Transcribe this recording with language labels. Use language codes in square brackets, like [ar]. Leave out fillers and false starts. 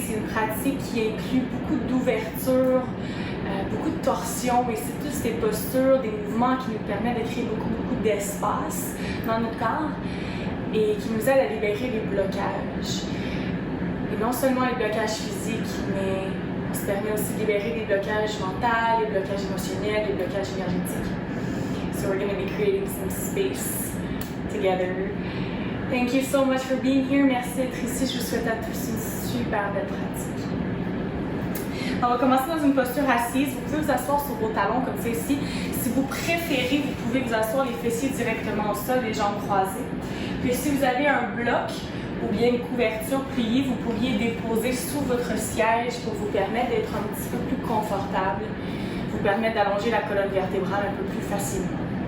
[fr] C'est une pratique qui inclut beaucoup d'ouverture, beaucoup de torsions, et c'est toutes ces postures, des mouvements qui nous permettent de créer beaucoup d'espace dans notre corps et qui nous aident à libérer les blocages. Et non seulement les blocages physiques, mais on se permet aussi de libérer des blocages mentaux, les blocages émotionnels, les blocages énergétiques. [en] So we're going to be creating some space together. Thank you so much for being here. [fr] Merci d'être ici. Je vous souhaite à tous une super belle pratique. On va commencer dans une posture assise. Vous pouvez vous asseoir sur vos talons comme c'est ici. Si vous préférez, vous pouvez vous asseoir les fessiers directement au sol, les jambes croisées. Puis si vous avez un bloc ou bien une couverture pliée, vous pourriez déposer sous votre siège pour vous permettre d'être un petit peu plus confortable, vous permettre d'allonger la colonne vertébrale un peu plus facilement.